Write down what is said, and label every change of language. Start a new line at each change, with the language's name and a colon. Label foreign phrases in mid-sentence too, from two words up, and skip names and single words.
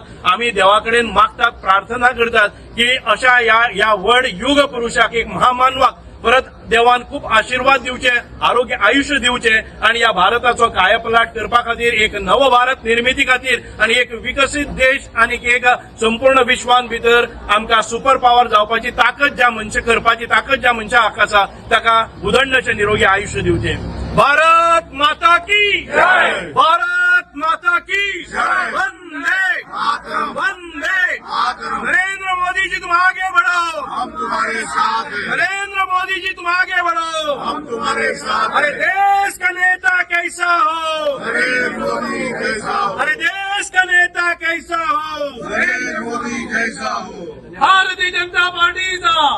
Konkani: आमी देवा कडेन मागतात, प्रार्थना करतात की अशा या व्हड युग पुरुषाक, एक महामानवाक परत देवान खूप आशीर्वाद दिवचे, आरोग्य आयुष्य दिवचे आणि या भारताचो कायापलट करपा खातीर, एक नव भारत निर्मिती खातीर आणि एक विकसीत देश आणि एक संपूर्ण विश्वान भितर आमकां
English: super power
Konkani: जावपाची ताकद ज्या मनशा करपाची ताकद ज्या मनशाक आसा ताका उदंडशें निरोगी आयुष्य दिवचे.
Hindi: भारत माता की जय, भारत माता की जय, वंदे वंदे. नरेंद्र मोदी जी तुम आगे बढ़ो, हम तुम्हारे साथ हैं. नरेंद्र मोदी जी तुम आगे बढ़ो, हम तुम्हारे साथ अरे हैं. देश का नेता कैसा हो, नरेंद्र मोदी कैसा हो, अरे देश का नेता कैसा हो, नरेंद्र मोदी कैसा हो.
Konkani: भारतीय जनता पार्टीचा